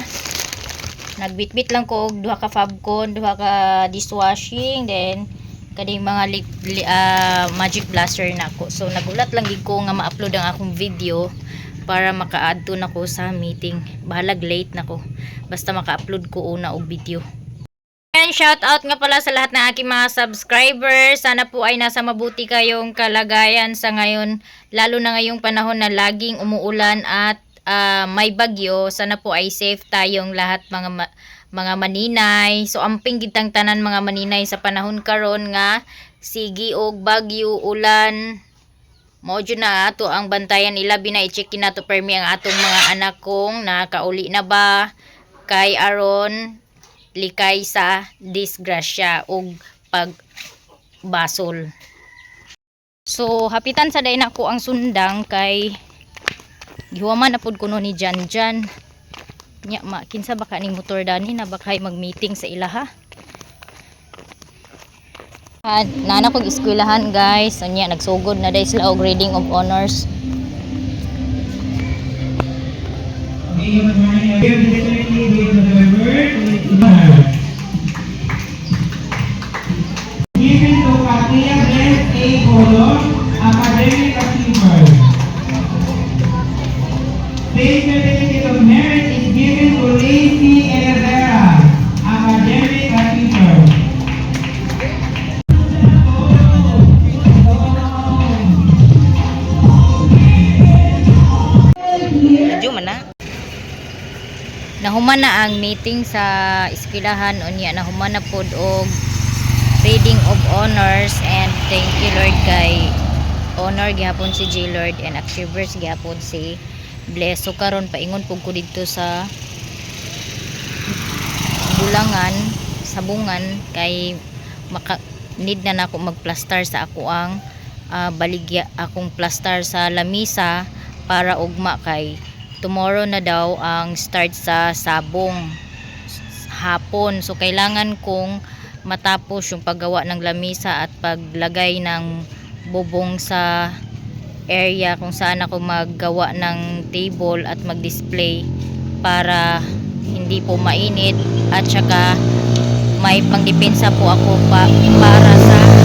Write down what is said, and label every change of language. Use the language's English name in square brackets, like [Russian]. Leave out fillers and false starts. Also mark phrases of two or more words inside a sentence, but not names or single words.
[Cebuano] Nagbitbit lang ko og duha ka Fabcon, duha ka dishwashing, then kaning mga [English] magic blaster [Cebuano] na ko. So nagulat lang gid ko nga ma-upload ang akong video para maka-add to na ko sa meeting. Bahalag late na ko. Basta maka-upload ko una og video. [Filipino] And [English] shout out [Filipino] nga pala sa lahat ng aking mga subscribers. Sana po ay nasa mabuti kayong kalagayan sa ngayon. Lalo na ngayong panahon na laging umuulan at may bagyo. Sana po ay safe tayong lahat mga maninay. [Cebuano] So amping gitang tanan mga maninay sa panahon karon nga sigi og bagyo, ulan. Mao jud na ato ang bantayan nila bina-check na to permi ang atong mga anak kong nakauli na ba kay aron likay sa disgrasya ug pagbasol. So hapitan sa day nako ang sundang kay gihuman na pud kuno ni Janjan. Nya kinsa baka ning motor dani na bakay mag-meeting sa ilaha. At nana kog eskwelahan guys, nya nagsugod na day sila og [English] reading of honors. Given to Katia Beth A. Colon, Academic Achievers. State Certificate of Merit is given to Lacey Herrera, Academic Achiever. [Cebuano] Medyo man na. Nahuman na ang meeting sa eskwelahan unya nahuman na pod og [English] reading of honors and thank you Lord [Cebuano] kay honor gihapon si J Lord and achievers gihapon si Bless. So karon paingon pug ko didto sa bulangan sabungan kay need na nako magplaster sa ako ang baligya akong plaster sa lamisa para ugma kay tomorrow na daw ang start sa sabong hapon. [Filipino] So kailangan kong matapos yung paggawa ng lamisa at paglagay ng bubong sa area kung saan ako maggawa ng table at mag-display para hindi po mainit at saka may pangdepensa po ako para sa